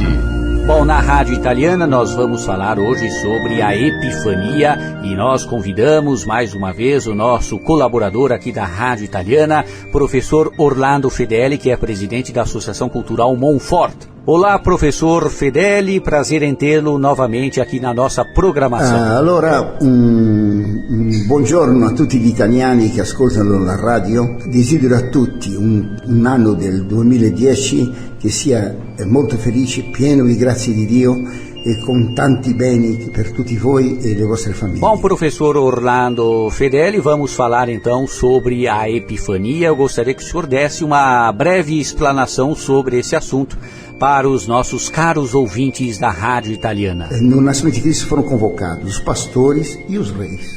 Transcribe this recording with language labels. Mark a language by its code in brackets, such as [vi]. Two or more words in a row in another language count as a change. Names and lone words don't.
[pt] Bom, na Rádio Italiana nós vamos falar hoje sobre a Epifania e nós convidamos mais uma vez o nosso colaborador aqui da Rádio Italiana, professor Orlando Fedeli, que é presidente da Associação Cultural Monfort. Olá, professor Fedeli, prazer em tê-lo novamente aqui na nossa programação. [it] Allora, buongiorno a tutti gli italiani che ascoltano la radio. Desidero a tutti un anno del 2010 che sia molto felice, pieno di grazie di Dio e com tanti beni per tutti voi e le vostre famiglie. [pt] Bom, professor Orlando Fedeli, vamos falar então sobre a Epifania. Eu gostaria que o senhor desse uma breve explanação sobre esse assunto para os nossos caros ouvintes da Rádio Italiana. No nascimento de Cristo foram convocados os pastores e os reis.